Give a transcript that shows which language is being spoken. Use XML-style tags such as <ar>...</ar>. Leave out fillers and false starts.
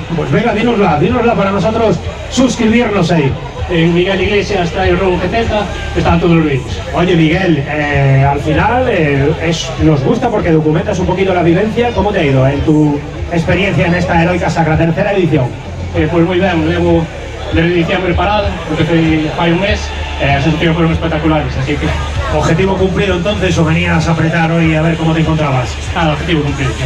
<es>Pues venga, dínosla para nosotros suscribirnos ahí. En Miguel Iglesias trae Robo 70, están todos los vídeos. Oye, Miguel, al final nos gusta porque documentas un poquito la vivencia. ¿Cómo te ha ido en tu experiencia en esta Heroica Sacra, tercera edición?</es> <gl>Pues moi ben, levo desde diciembre parado, porque fai un mes, as sensacións foron espectaculares, así que</gl> <es>¿Objetivo cumplido entonces o venías a apretar hoy a ver cómo te encontrabas? nada, objetivo cumplido.</es>